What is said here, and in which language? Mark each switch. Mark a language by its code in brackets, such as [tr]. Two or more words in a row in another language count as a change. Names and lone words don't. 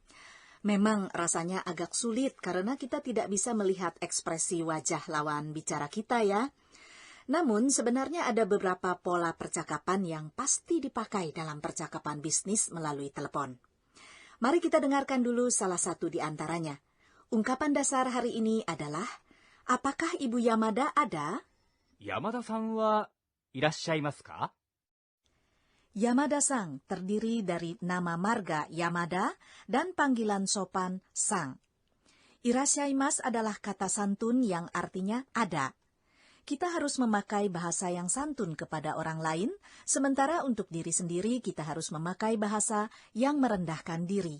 [id] Memang rasanya agak sulit karena kita tidak bisa melihat ekspresi wajah lawan bicara kita ya. Namun sebenarnya ada beberapa pola percakapan yang pasti dipakai dalam percakapan bisnis melalui telepon. Mari kita dengarkan dulu salah satu di antaranya. Ungkapan dasar hari ini adalah, apakah Ibu Yamada ada? [ja] 山田さんはいらっしゃいますか? [id] Yamada-sang terdiri dari nama marga Yamada dan panggilan sopan sang. Irasshaimasu adalah kata santun yang artinya ada. Kita harus memakai bahasa yang santun kepada orang lain, sementara untuk diri sendiri kita harus memakai bahasa yang merendahkan diri.